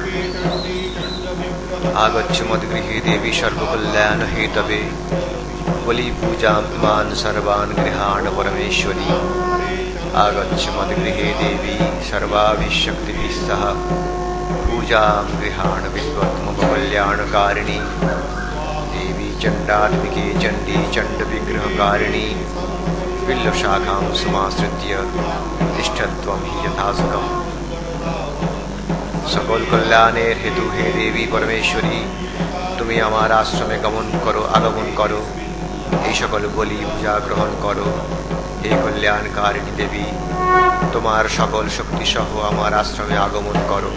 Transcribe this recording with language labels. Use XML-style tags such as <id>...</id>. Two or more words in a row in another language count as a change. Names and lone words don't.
<sa>আগচ্ছ মদ্গৃহে দেবী সর্বকল্যাণ হেতবে বলি পূজাম ইমান সর্বান গৃহাণ পরমেশ্বরী। আগচ্ছ মদ্গৃহে দেবী সর্বাভিশক্তিভিঃ সহ পূজাম গৃহাণ বিদ্বত্মকল্যাণকারিণী। देवी चण्डात्मिके चण्डी चण्डविग्रहकारिणी बिल्वशाखां समाश्रित्य तिष्ठत्वं हि यथासुखम्।</sa> <bn>সকল কল্যাণের হেতু হে দেবী পরমেশ্বরী, তুমি আমার আশ্রমে আগমন করো, এই সকল বলি পূজা গ্রহণ করো। হে কল্যাণকারিণী দেবী, তোমার সকল শক্তি সহ আমার আশ্রমে আগমন করো।</bn>